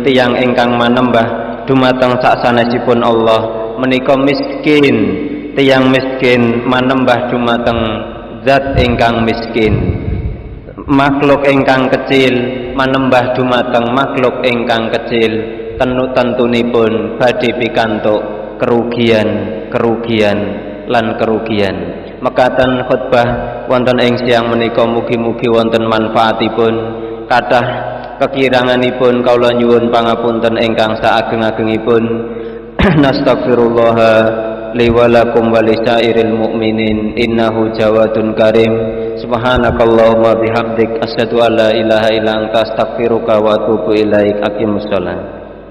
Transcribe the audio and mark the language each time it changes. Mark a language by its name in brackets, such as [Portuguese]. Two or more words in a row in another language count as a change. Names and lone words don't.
[Javanese] tiyang ingkang manembah dumateng saksanesipun Allah menika miskin, tiyang miskin manembah dumateng zat ingkang miskin, makhluk ingkang kecil manembah dumateng makhluk ingkang kecil, tentunipun badhe pikantuk kerugian lan kerugian. Mekaten khutbah wonten ing siang menika mugi-mugi wonten manfaatipun, kathah kekiranganipun kawula nyuwun pangapunten ingkang saageng-agengipun. [Arabic] نستغفر الله لي ولكم ولسائر المؤمنين إنه جواد كريم. سبحانك اللهم بحمدك أشهد أن لا إله إلا أنت أستغفرك وأتوب إليك. Aqimussalam.